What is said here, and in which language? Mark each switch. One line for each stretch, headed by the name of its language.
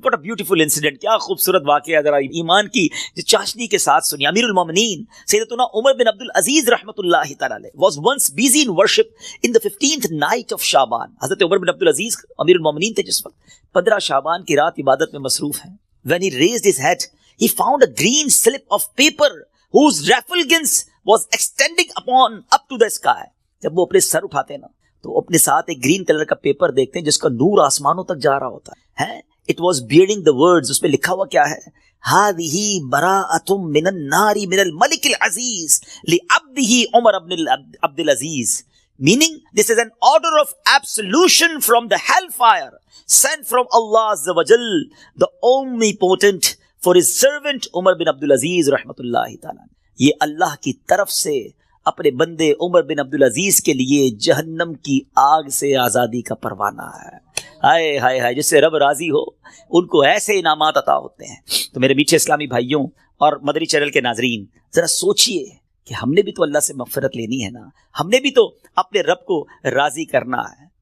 English: What a beautiful incident،
Urdu: کیا خوبصورت واقعہ، ذرا ایمان کی جو چاشنی کے ساتھ سنی.
English: امیر المومنین سیدتنا عمر بن عبد العزیز رحمۃ اللہ تعالی علیہ was once busy in worship in the 15th night of Shaban.
Urdu: حضرت عمر بن عبد العزیز امیر المومنین تھے جس وقت 15 شعبان کی رات عبادت میں مصروف ہیں.
English: When he raised his head he found a green slip of paper whose refulgence was extending up to the sky.
Urdu: جب وہ اپنے سر اٹھاتے ہیں نا تو اپنے ساتھ ایک گرین کلر کا پیپر دیکھتے ہیں جس کا نور آسمانوں تک جا رہا ہوتا ہے.
English: It was bearing the words،
Urdu: اس پہ لکھا ہوا کیا ہے؟
Arabic: هذه براءة من النار من الملك العزيز لعبده عمر بن عبد العزيز،
English: meaning this is an order of absolution from the hellfire sent from Allah Azza wa Jal, the omnipotent, for his servant عمر بن عبد العزیز رحمۃ اللہ تعالیٰ.
Urdu: یہ اللہ کی طرف سے اپنے بندے عمر بن عبد العزیز کے لیے جہنم کی آگ سے آزادی کا پروانہ ہے. ہائے ہائے ہائے، جس سے رب راضی ہو ان کو ایسے انعامات عطا ہوتے ہیں. تو میرے میٹھے اسلامی بھائیوں اور مدری چینل کے ناظرین، ذرا سوچئے کہ ہم نے بھی تو اللہ سے مغفرت لینی ہے نا، ہم نے بھی تو اپنے رب کو راضی کرنا ہے.